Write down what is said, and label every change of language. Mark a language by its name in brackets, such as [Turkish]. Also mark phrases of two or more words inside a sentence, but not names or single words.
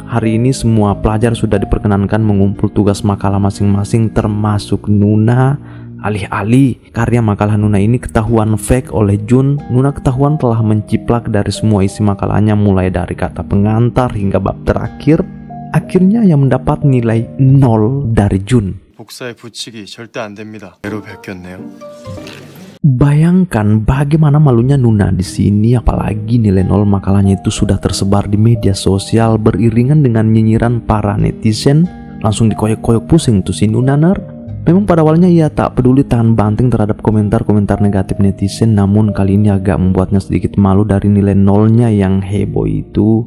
[Indonesian] Hari ini semua pelajar sudah diperkenankan mengumpul tugas makalah masing-masing, termasuk Nuna. Alih-alih karya makalah Nuna ini ketahuan fake oleh Jun, Nuna ketahuan telah menciplak dari semua isi makalahnya, mulai dari kata pengantar hingga bab terakhir. Akhirnya yang mendapat nilai 0 dari Jun. [Korean] 복사에 붙이기 절대 안 됩니다. 애로 베꼈네요. [Indonesian] Bayangkan bagaimana malunya Nuna di sini, apalagi nilai 0 makalahnya itu sudah tersebar di media sosial beriringan dengan nyinyiran para netizen. Langsung dikoyok-koyok pusing tuh si Nuna ner. Memang pada awalnya ia tak peduli tahan banting terhadap komentar-komentar negatif netizen, namun kali ini agak membuatnya sedikit malu dari nilai 0-nya yang heboh itu.